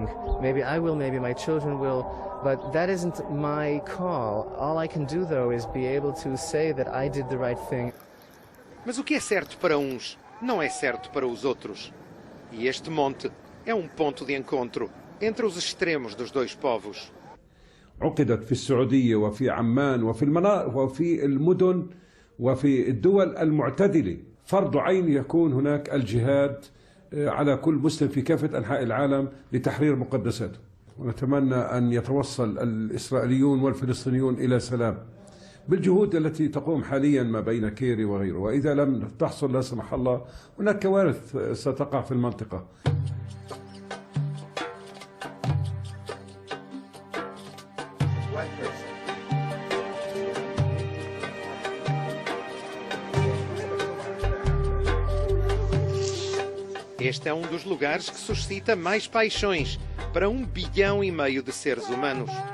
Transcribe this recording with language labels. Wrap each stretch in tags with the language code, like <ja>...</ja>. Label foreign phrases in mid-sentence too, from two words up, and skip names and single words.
<en>Maybe I will, maybe my children will, but that isn't my call. All I can do, though, is be able to say that I did the right thing.</en> <pt>Mas o que é certo para uns não é certo para os outros. E este monte é um ponto de encontro entre os extremos dos dois povos.</pt> <ar>عقدت في السعودية وفي عمان وفي المدن وفي الدول المعتدلة. فرض عين يكون هناك الجهاد على كل مسلم في كافة أنحاء العالم لتحرير مقدساته. ونتمنى أن يتوصل الإسرائيليون والفلسطينيون إلى سلام بالجهود التي تقوم حاليا ما بين كيري وغيره. وإذا لم تحصل لا سمح الله هناك كوارث ستقع في المنطقة.</ar> <pt>Este é um dos lugares que suscita mais paixões para 1,5 bilhão de seres humanos.</pt>